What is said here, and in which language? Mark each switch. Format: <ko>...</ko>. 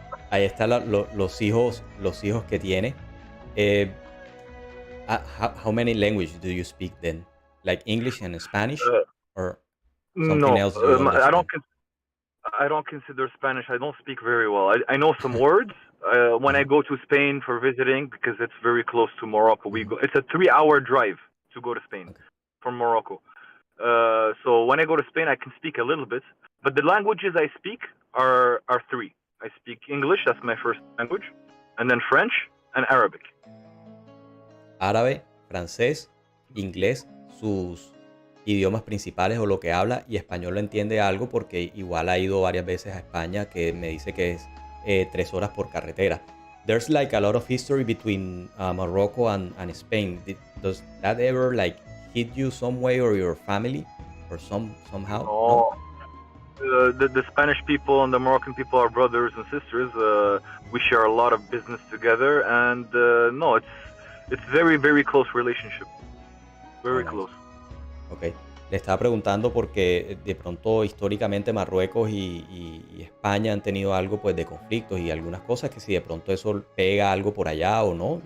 <es>Ahí están los hijos que tiene.</es> <en>How many languages do you speak then? Like English and Spanish, or something No, else? You I don't consider Spanish. I don't speak very well. I know some words. When I go to Spain for visiting, because it's very close to Morocco, it's a 3-hour drive to go to Spain from Morocco. So when I go to Spain, I can speak a little bit. But the languages I speak are 3. I speak English, that's my first language, and then French and Arabic.</en> <es>Árabe, francés, inglés, sus idiomas principales o lo que habla, y español lo entiende algo porque igual ha ido varias veces a España, que me dice que es 3 horas por carretera.</es> <en>There's like a lot of history between Morocco and Spain. Does that ever like hit you some way, or your family, or somehow? No? The Spanish people and the Moroccan people are brothers and sisters. We share a lot of business together, and no, it's very, very close relationship. Very close.</en> <es>Ok, le estaba preguntando porque de pronto históricamente Marruecos y España han tenido algo pues de conflictos y algunas cosas, que si de pronto eso pega algo por allá o no.</es>